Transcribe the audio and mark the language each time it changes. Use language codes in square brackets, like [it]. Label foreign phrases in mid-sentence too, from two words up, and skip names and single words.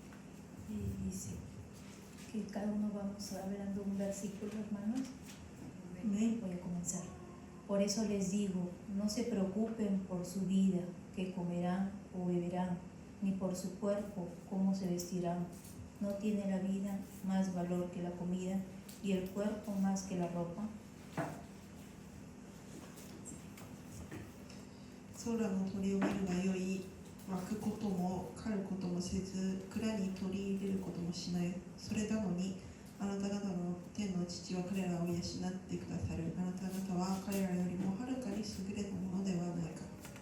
[es] Y dice que cada uno vamos hablando un versículo, hermanos. Amén. Voy a comenzar. Por eso les digo, no se preocupen por su vida, que comerán o beberán, ni por su cuerpo, cómo se vestirán. ¿No tiene la vida más valor que la comida y el cuerpo más que la ropa? [ja] 空の鳥を見るがよい。湧くことも狩ることもせず、蔵に取り入れることもしない。それなのに、あなた方の天の父は彼らを養ってくださる。あなた方は彼らよりもはるかに優れたものではないか。